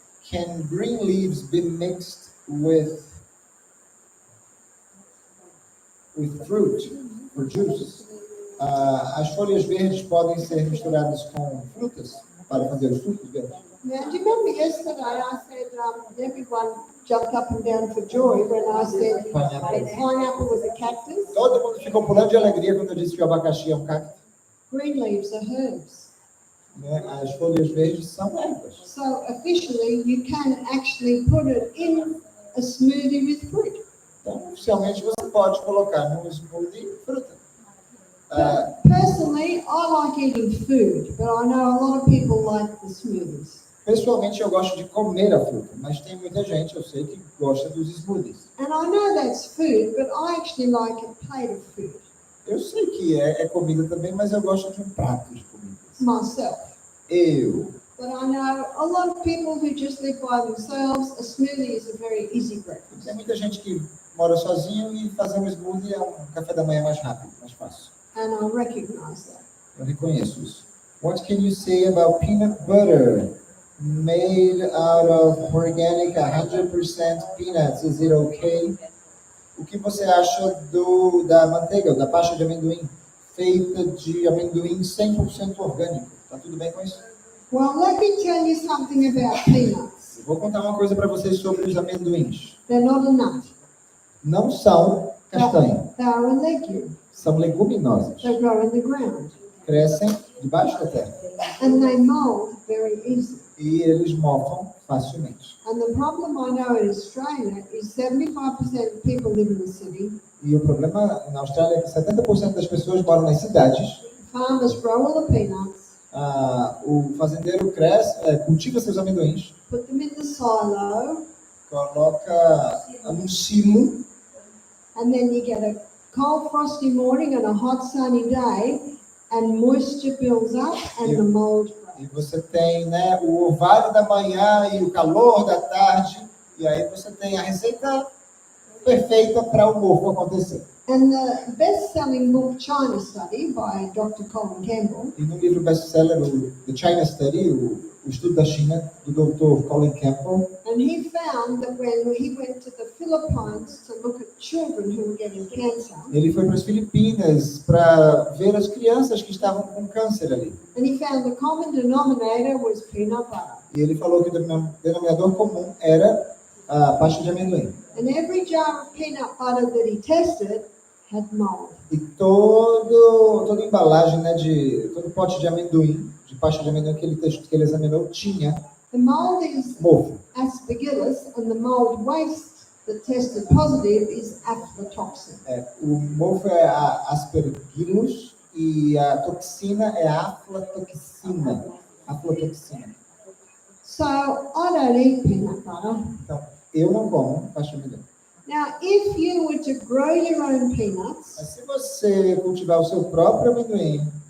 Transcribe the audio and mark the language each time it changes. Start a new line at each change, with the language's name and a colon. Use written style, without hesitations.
English: Can green leaves be mixed with with fruit for juice.
Portuguese: As folhas verdes podem ser misturadas com frutas para fazer os sucos verdes.
English: Now, do you remember yesterday I said everyone jumped up and down for joy when I said that pineapple was a cactus?
Portuguese: Todo mundo ficou pulando de alegria quando eu disse que o abacaxi é um cacto.
English: Green leaves are herbs.
Portuguese: Né? As folhas verdes são ervas.
English: So officially, you can actually put it in a smoothie with fruit.
Portuguese: Então, oficialmente, você pode colocar num smoothie fruta.
English: Personally, I like eating food, but I know a lot of people like the smoothies.
Portuguese: Pessoalmente, eu gosto de comer a fruta, mas tem muita gente, eu sei, que gosta dos smoothies.
English: And I know that's food, but I actually like a plate of food
Portuguese: Eu sei que é comida também, mas eu gosto de um prato de comida.
English: myself.
Portuguese: Eu.
English: But I know a lot of people who just live by themselves. A smoothie is a very easy breakfast.
Portuguese: Tem muita gente que mora sozinho e fazer um smoothie é um café da manhã mais rápido, mais fácil.
English: And I recognize that.
Portuguese: Eu reconheço isso.
English: What can you say about peanut butter made out of organic 100% peanuts? Is it okay?
Portuguese: O que você acha da manteiga, da pasta de amendoim, feita de amendoim 100% orgânico? Tá tudo bem com isso?
English: Well, let me tell you something about peanuts.
Portuguese: Eu vou contar uma coisa para vocês sobre os amendoins.
English: They're not a nut.
Portuguese: Não são castanho,
English: They are a legume.
Portuguese: são leguminosas.
English: They grow in the ground.
Portuguese: Crescem debaixo da terra
English: And they mold very easily.
Portuguese: e eles mofam facilmente.
English: And the problem I know in Australia is 75% of people live in the city.
Portuguese: E o problema na Austrália é que 70% das pessoas moram nas cidades.
English: Farmers grow all the peanuts,
Portuguese: O fazendeiro cultiva seus amendoins,
English: put them in the silo,
Portuguese: coloca num silo,
English: and then you get a cold frosty morning and a hot sunny day, and moisture builds up and the mold
Portuguese: e
English: grows.
Portuguese: você tem, né, o orvalho da manhã e o calor da tarde, e aí você tem a receita perfeita para o mofo acontecer.
English: And the best-selling book China Study by Dr. Colin Campbell,
Portuguese: E no livro best-seller, o The China Study, o estudo da China, do Dr. Colin Campbell,
English: and he found that when he went to the Philippines to look at children who were getting cancer,
Portuguese: ele foi para as Filipinas para ver as crianças que estavam com câncer ali.
English: and he found the common denominator was peanut butter.
Portuguese: E ele falou que o denominador comum era a pasta de amendoim.
English: And every jar of peanut butter that he tested had mold.
Portuguese: E toda embalagem, né, todo pote de amendoim, de pasta de amendoim que ele examinou, tinha
English: The mold is
Portuguese: mofo.
English: aspergillus, and the mold waste that tested positive is aflatoxin.
Portuguese: O mofo é a aspergillus e a toxina é a aflatoxina. Aflatoxina.
English: So I don't eat peanut butter.
Portuguese: Então, eu não como pasta de amendoim.
English: Now, if you were to grow your own peanuts,
Portuguese: Mas se você cultivar o seu próprio amendoim,